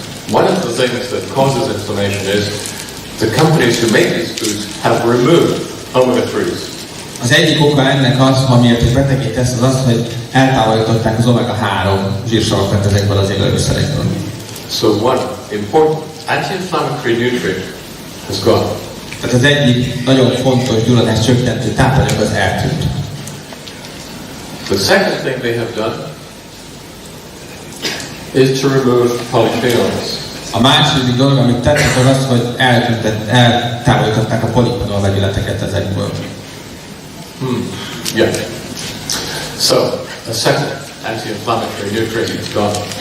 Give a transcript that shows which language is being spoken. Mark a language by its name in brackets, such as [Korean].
[English] One of the things that causes inflammation is the companies who make these foods have removed omega-3s. [Hungarian] Az egyik oka ennek az, amiért betegé tesz, az az, hogy eltávolították az omega-3 zsírsavakat ezekből az élelmiszerekből. [English] So one important anti-inflammatory nutrient has gone. [Hungarian] Tehát az egyik nagyon fontos gyulladás csökkentő tápanyag az eltűnt. [English] The second thing they have done is to remove polyphenols. [Hungarian] A második dolog, amit tettek, az az, hogy eltávolították a polifenol vegyületeket ezekből. [English] Yeah. So, a second anti-inflammatory nutrient is gone.